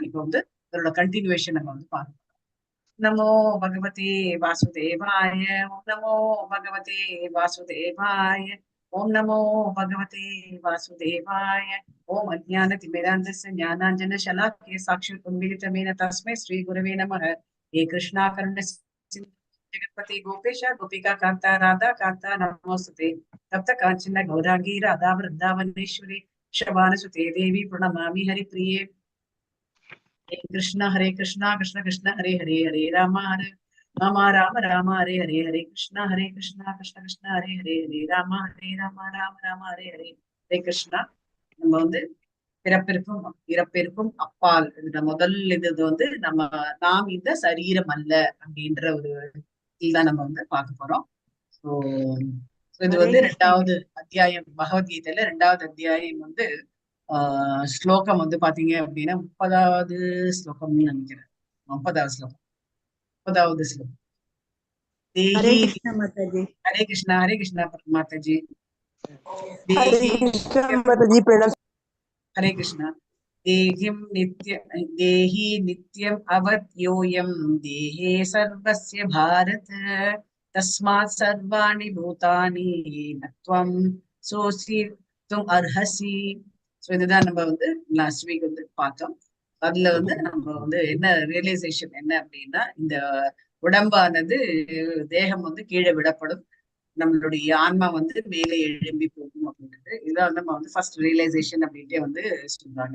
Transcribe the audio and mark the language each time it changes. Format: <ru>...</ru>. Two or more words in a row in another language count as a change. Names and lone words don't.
<ta>இப்போ இதோட கண்டினியூவேஷன் நம்ம பார்க்கணும்.</ta> <sa>नमो भगवते वासुदेवाय, ओम् नमो भगवते वासुदेवाय, ओम् नमो भगवते वासुदेवाय. ओम् अज्ञानतिमिरान्धस्य ज्ञानाञ्जन शलाकया चक्षुरुन्मीलितं येन तस्मै श्री गुरवे नमः. हे कृष्णा करुण सिन्धु जगत्पति गोपेश गोपिका कान्ता राधा कान्ता नमोऽस्तुते. तप्त काञ्चन गौराङ्गि राधा वृन्दावनेश्वरि शबानसुते देवी प्रणमामि हरिप्रिये. हरे कृष्णा कृष्ण कृष्ण हरे हरे, हरे राम राम राम हरे हरे, हरे कृष्णा कृष्ण कृष्ण हरे हरे, हरे राम राम राम हरे हरे. हरे कृष्णा.</sa> <ta>நம்ம பிறப்பிற்கும் இறப்பிற்கும் அப்பால் இந்த முதல் நம்ம நாம் இந்த சரீரம் அல்ல அப்படின்ற ஒரு இதுதான் நம்ம பார்க்க போறோம். ஸோ இது ரெண்டாவது அத்தியாயம் பகவத்கீதையில ரெண்டாவது அத்தியாயம் ஸ்லோகம் பாத்தீங்க அப்படின்னா 30வது ஸ்லோகம்னு நினைக்கிறேன். 30வது ஸ்லோகம். 30வது ஸ்லோகம்.</ta> <hi>हरे कृष्णा माताजी. हरे कृष्णा माताजी. हरे कृष्णा.</hi> <sa>देहि नित्यम् अवत्योऽयं देहे सर्वस्य भारत, तस्मात् सर्वाणि भूतानि न त्वं सोऽसितुम् अर्हसि.</sa> <ta>ஸோ இதுதான் நம்ம லாஸ்ட் வீக் பார்த்தோம். அதுல நம்ம என்ன ரியலைசேஷன் என்ன அப்படின்னா, இந்த உடம்பானது தேகம் கீழே விடப்படும், நம்மளுடைய ஆன்மா மேலே எழும்பி போகும் அப்படின்றது. இதான் நம்ம ஃபர்ஸ்ட் ரியலைசேஷன் அப்படின்ட்டே சொல்றாங்க.</ta>